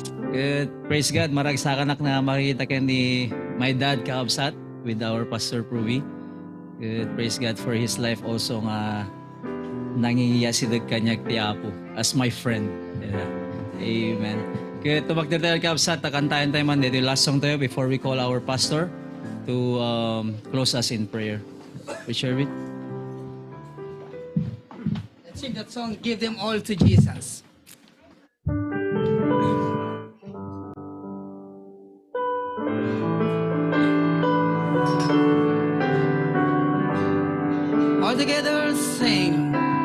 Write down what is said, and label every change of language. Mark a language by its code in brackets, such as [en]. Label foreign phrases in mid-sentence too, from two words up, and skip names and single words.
[en] Praise God, [ilo] maragsakan na makikita kayo ni [en] my dad [ilo] kakabsat [en] with our [ilo] Pastor Pruvi. [en] Praise God for his life also [ilo] nga nangingiyasidag kanyag ti Apo [en] as my friend. Yeah. [ilo] Amen. Kaya tumakdir tayo kakabsat, takantayan tayo man dito. [en] Last song tayo before we call our pastor to close us in prayer. Richard? Let's sing that song, Give Them All to Jesus. All together sing.